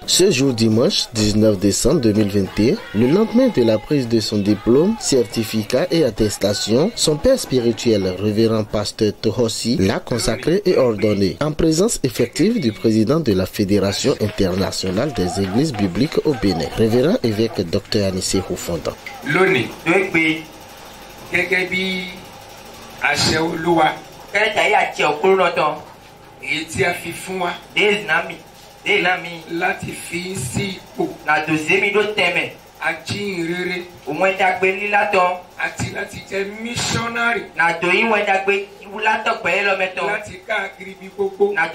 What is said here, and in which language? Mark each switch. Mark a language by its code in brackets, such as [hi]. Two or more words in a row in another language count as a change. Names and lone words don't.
[fr] Ce jour dimanche 19 décembre 2021, le lendemain de la prise de son diplôme, certificat et attestation, son père spirituel, révérend pasteur Tohossi, l'a consacré et ordonné en présence effective du président de la Fédération internationale des églises bibliques au Bénin, révérend évêque Dr Anissékou Fondan. [yo] Lónìí gẹ́gẹ́ bí àṣẹ Olúwa èyí tí a fi fún wa láti fi sí ipò ajínrere àti láti jẹ́ mísọ́nárì láti káàkiri bí gbogbo